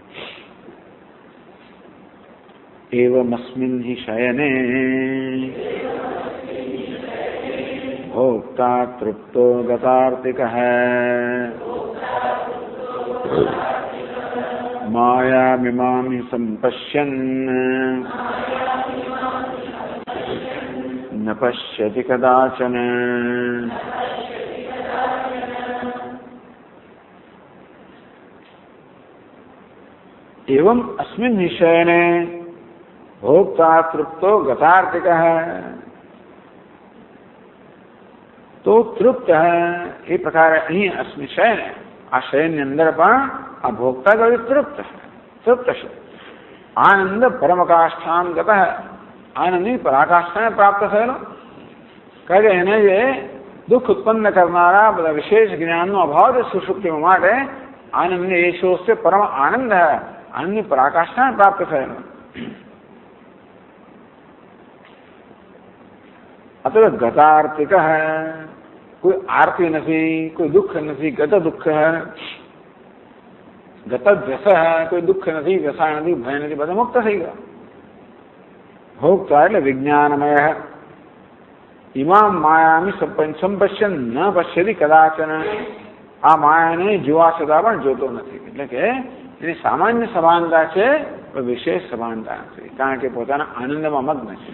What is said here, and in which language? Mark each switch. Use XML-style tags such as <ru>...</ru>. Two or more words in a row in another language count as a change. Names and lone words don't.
<sa>એવમસ્મિન હિ શયને ભોક્તા તૃપ્તો ગતાર્તિકઃ માયામિમાં હિ સંપશ્યન ન પશ્યતિ કદાચન. एवं अस्मिन् निश्चयने भोक्ता तृप्तो गतार्तिकः,</sa> <hi>तो तृप्त है ये प्रकार અહીં</hi> <sa>अस्मिन् शयन,</sa> <gu>આ શયનની અંદર પણ આ ભોગતા ગયો તૃપ્ત છે. તૃપ્ત છે.</gu> <sa>આનંદ પરમકાષ્ઠામ ગતઃ,</sa> <gu>આનંદની પરાકાષ્ઠાને પ્રાપ્ત થયેલો. કારણ કે એને જે દુઃખ ઉત્પન્ન કરનારા બધા વિશેષ જ્ઞાનનો અભાવ છે સુષુપ્તિમાં, માટે આનંદને એ શોષ પરમ આનંદ है, આનંદની પરાકાષ્ઠાને પ્રાપ્ત થયેલો.</gu> <hi>अतः गतार्तिक है, कोई आरती नहीं, कोई दुख नहीं. गत दुख है, गत व्यस है, कोई दुख नहीं, व्यसा नहीं, भय नहीं,</hi> <gu>બધા મુક્ત થઈ ગયા. ભોગતા એટલે વિજ્ઞાનમય.</gu> <sa>ઇમામ માયામી સંપશ્યન ન પશ્યતિ કદાચન,</sa> <gu>આ માયાને જોવા છતાં પણ જોતો નથી. એટલે કે એની સામાન્ય સભાનતા છે પણ વિશેષ સભાનતા નથી, કારણ કે પોતાના આનંદમાં મગ્ન છે.</gu>